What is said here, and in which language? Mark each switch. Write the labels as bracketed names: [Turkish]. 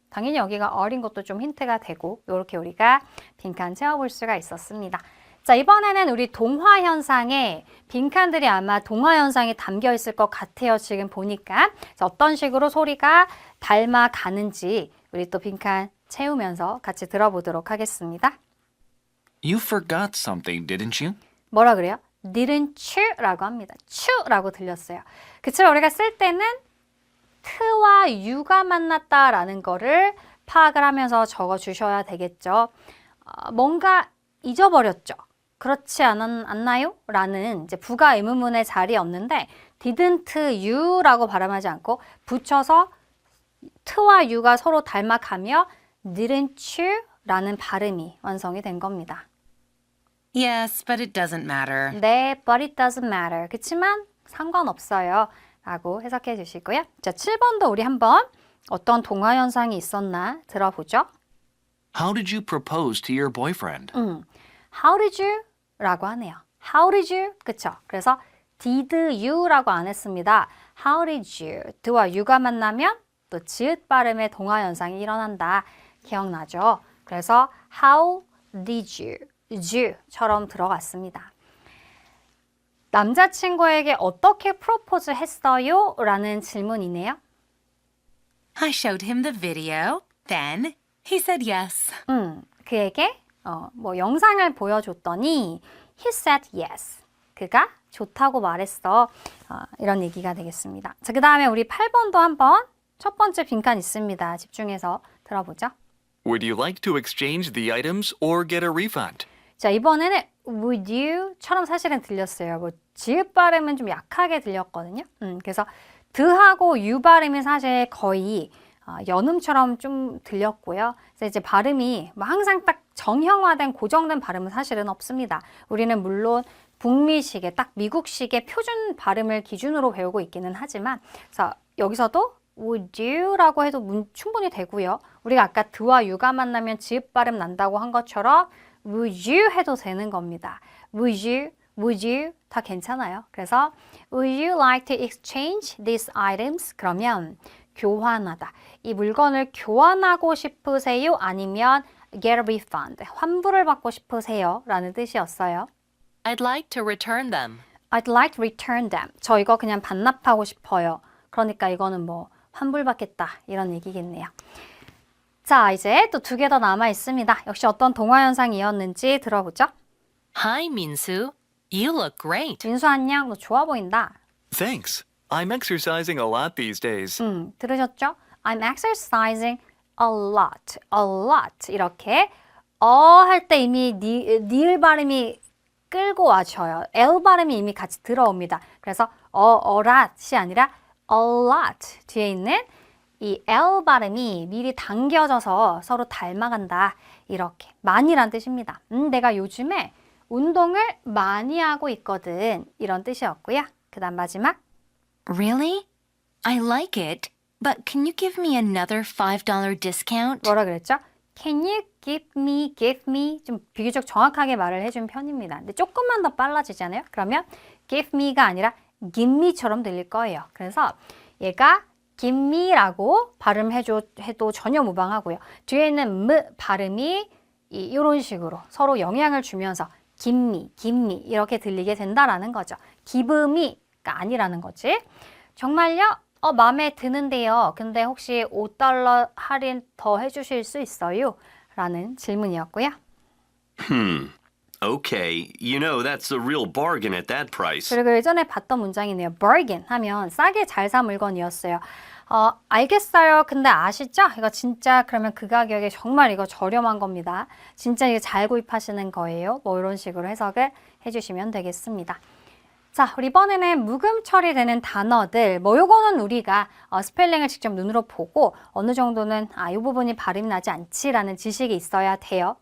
[Korean] 당연히 여기가 어린 것도 좀 힌트가 되고 이렇게 우리가 빈칸 채워볼 수가 있었습니다. 자, 이번에는 우리 동화 현상에 빈칸들이 아마 동화 현상이 담겨 있을 것 같아요. 지금 보니까 자, 어떤 식으로 소리가 닮아가는지 우리 또 빈칸 채우면서 같이 들어보도록 하겠습니다. [English] You forgot something, didn't you? [Korean] 뭐라 그래요? [English] didn't you [Korean] 라고 합니다. you라고 들렸어요. 그치만 우리가 쓸 때는 t와 you가 만났다라는 거를 파악을 하면서 적어주셔야 되겠죠. 뭔가 잊어버렸죠. 그렇지 않나요? 라는 이제 부가 의문문의 자리에 없는데 [English] didn't you [Korean] 라고 발음하지 않고 붙여서 t와 you가 서로 닮아가며 didn't you? 라는 발음이 완성이 된 겁니다. [English] Yes, but it doesn't matter. [Korean] 네, [English] but it doesn't matter. [Korean] 그치만 상관없어요. 라고 해석해 주시고요. 자, 7번도 우리 한번 어떤 동화 현상이 있었나 들어보죠. [English] How did you propose to your boyfriend? How did you? [Korean] 라고 하네요. [English] How did you? [Korean] 그쵸? 그래서 [English] did you? [Korean] 라고 안 했습니다. [English] How did you? [Korean] 드와 you가 만나면 또 지읒 발음의 동화 현상이 일어난다. 기억나죠? 그래서 [English] how did you? [Korean] you처럼 들어갔습니다. 남자친구에게 어떻게 프로포즈 했어요? 라는 질문이네요. [English] I showed him the video. Then he said yes. [Korean] 그에게 영상을 보여줬더니 [English] he said yes. [Korean] 그가 좋다고 말했어. 이런 얘기가 되겠습니다. 자, 그 다음에 우리 8번도 한번 첫 번째 빈칸 있습니다. 집중해서 들어보죠. [English] Would you like to exchange the items or get a refund? [Korean] 자, 이번에는 [English] would you [Korean] 처럼 사실은 들렸어요. 뭐 지읒 발음은 좀 약하게 들렸거든요. 그래서 드하고 you 발음이 사실 거의 연음처럼 좀 들렸고요. 그래서 이제 발음이 뭐 항상 딱 정형화된 고정된 발음은 사실은 없습니다. 우리는 물론 북미식의 딱 미국식의 표준 발음을 기준으로 배우고 있기는 하지만 그래서 여기서도 [English] would you [Korean] 라고 해도 충분히 되고요. 우리가 아까 드와 you가 만나면 지읒 발음 난다고 한 것처럼 [English] would you [Korean] 해도 되는 겁니다. [English] would you [Korean] 다 괜찮아요. [English] 그래서 would you like to exchange these items? [Korean] 그러면 교환하다. 이 물건을 교환하고 싶으세요? 아니면 [English] get a refund, [Korean] 환불을 받고 싶으세요? 라는 뜻이었어요. [English] I'd like to return them. I'd like to return them. [Korean] 저 이거 그냥 반납하고 싶어요. 그러니까 이거는 뭐 환불받겠다 이런 얘기겠네요. 자, 이제 또 2개 더 남아 있습니다. 역시 어떤 동화 현상이었는지 들어보죠. [English] Hi, Minsu. You look great. [Korean] 민수 안녕, 너 좋아 보인다. [English] Thanks. I'm exercising a lot these days. [Korean] 들으셨죠? [English] I'm exercising a lot. [Korean] 이렇게 할 때 이미 니을 발음이 끌고 와줘요. L 발음이 이미 같이 들어옵니다. 그래서 [English] a lot [Korean] 이 아니라 a lot 뒤에 있는 이 L 발음이 미리 당겨져서 서로 닮아간다. 이렇게 많이란 뜻입니다. 내가 요즘에 운동을 많이 하고 있거든. 이런 뜻이었고요. 그 다음 마지막 [English] Really? I like it, but can you give me another $5 discount? [Korean] 뭐라 그랬죠? [English] Can you give me [Korean] 좀 비교적 정확하게 말을 해준 편입니다. 근데 조금만 더 빨라지잖아요. 그러면 [English] give me [Korean] 가 아니라 give me처럼 들릴 거예요. 그래서 얘가 [English] give me [Korean] 라고 발음해도 전혀 무방하고요. 뒤에 있는 발음이 이런 식으로 서로 영향을 주면서 [English] give me [Korean] 이렇게 들리게 된다라는 거죠. give me가 아니라는 거지. 정말요? 마음에 드는데요. 근데 혹시 $5 할인 더 해주실 수 있어요? 라는 질문이었고요. [English] Okay, you know that's a real bargain at that price. [Korean] 그리고 예전에 봤던 문장이네요. bargain 하면 싸게 잘 사 물건이었어요. 알겠어요. 근데 아시죠? 이거 진짜 그러면 그 가격에 정말 이거 저렴한 겁니다. 진짜 이거 잘 구입하시는 거예요. 뭐 이런 식으로 해석을 해주시면 되겠습니다. 자, 우리 이번에는 묵음 처리되는 단어들. 뭐 요거는 우리가 스펠링을 직접 눈으로 보고 어느 정도는 이 부분이 발음이 나지 않지라는 지식이 있어야 돼요.